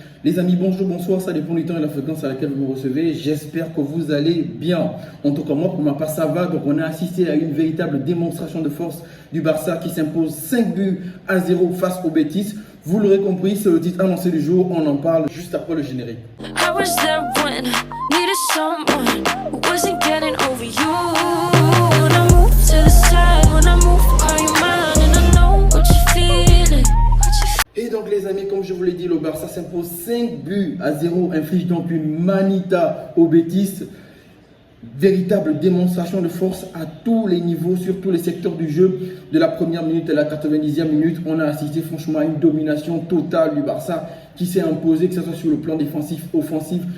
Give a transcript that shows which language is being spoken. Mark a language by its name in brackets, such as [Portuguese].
[French] Les amis, bonjour, bonsoir, ça dépend du temps et la fréquence à laquelle vous me recevez, j'espère que vous allez bien. En tout cas moi, pour ma part ça va, donc on a assisté à une véritable démonstration de force du Barça qui s'impose 5-0 face au Betis. Vous l'aurez compris, c'est le titre annoncé du jour, on en parle juste après le générique. [English] I was there when needed someone who wasn't getting over you. When I move to the side, when I move, call you mine and I know what you're feeling. [French] Et donc les amis, comme je vous l'ai dit, le Barça s'impose 5-0, inflige donc une manita au Betis. Véritable démonstration de force à tous les niveaux, sur tous les secteurs du jeu. De la première minute à la 90e minute, on a assisté franchement à une domination totale du Barça qui s'est imposée, que ce soit sur le plan défensif, offensif.